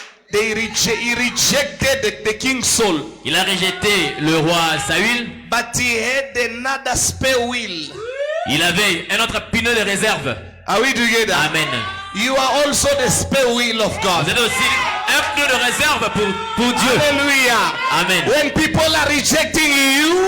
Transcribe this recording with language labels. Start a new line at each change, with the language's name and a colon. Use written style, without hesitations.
English: He rejected the king's soul.
French: Il a rejeté le roi Saül.
English: But he had another spare wheel.
French: Il avait un autre pneu de réserve.
English: Are we together? Amen. You are also the spare wheel of
French: Vous
English: God.
French: êtes aussi un pneu de réserve pour Dieu. Hallelujah. Amen.
English: When people are rejecting you,